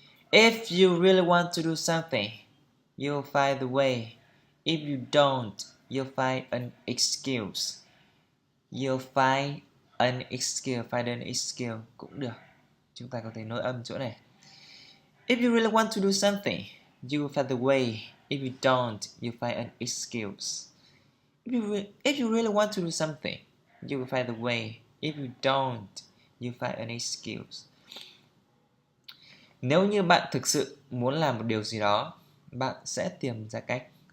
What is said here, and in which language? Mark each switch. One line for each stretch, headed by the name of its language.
English: If you really want to do something, you'll find the way. If you don't, you'll find an excuse. Find an excuse
Vietnamese: cũng được. Chúng ta có thể nối âm chỗ này.
English: If you really want to do something, you will find the way. If you don't, you find an excuse. If you really want to do something, you will find the way. If you don't, you find an excuse.
Vietnamese: Nếu như bạn thực sự muốn làm một điều gì đó, bạn sẽ tìm ra cách.